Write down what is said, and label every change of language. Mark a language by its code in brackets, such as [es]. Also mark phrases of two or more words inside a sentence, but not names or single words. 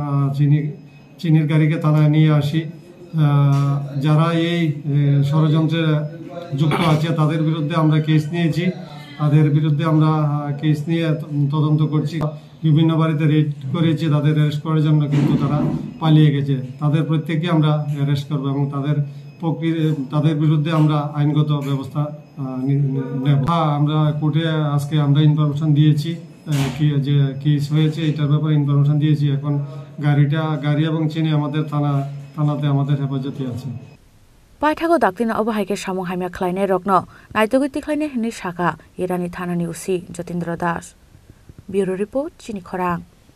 [bn] চিনির গাড়িকে থানায় নিয়ে আসি যারা এই ষড়যন্ত্রে যুক্ত আছে তাদের বিরুদ্ধে আমরা কেস নিয়েছি তাদের বিরুদ্ধে আমরা কেস নিয়ে তদন্ত করছি বিভিন্ন বাড়িতে রেড করেছি তাদের অ্যারেস্ট করার জন্য কিন্তু তারা পালিয়ে গেছে তাদের প্রত্যেককে আমরা অ্যারেস্ট করব এবং তাদের বিরুদ্ধে আমরা আইনগত ব্যবস্থা নেব আমরা কোর্টে আজকে আমরা ইনফরমেশন দিয়েছি যে কেস হয়েছে এটার ব্যাপারে ইনফরমেশন দিয়েছি এখন গাড়ি এবং চিনি আমাদের থানাতে আমাদের হেফাজতে আছে [trp] Paithago daktina obahaike samung haimya khlainai rokno naitogiti khlainai hini shaka Irani thanani usi Jotindra Das Bureau Report Chini Khorang